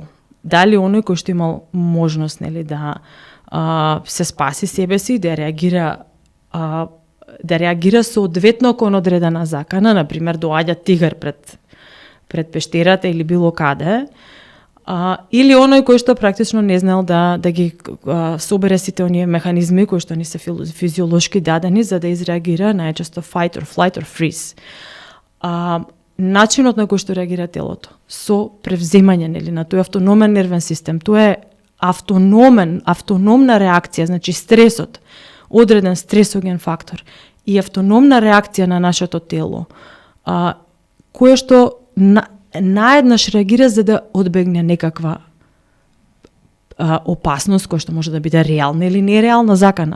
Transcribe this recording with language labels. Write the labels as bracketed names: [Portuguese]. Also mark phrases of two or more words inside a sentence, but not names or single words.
[Macedonian] Дали оној кој што имал можност нели да се спаси себе си, да реагира соодветно кон одредена закана, на пример доаѓа тигар пред пештерата или било каде, или оној кој што практично не знал да ги собере сите оние механизми кои што ни се физиолошки дадени за да изреагира најчесто [English] fight or flight or freeze. [Macedonian] Начинот на кој што реагира телото со превземање нели на тој автономен нервен систем, тоа е автономна реакција, значи стресот, одреден стресоген фактор и автономна реакција на нашето тело, кое што наеднаш реагира за да одбегне некаква опасност која што може да биде реална или нереална закана.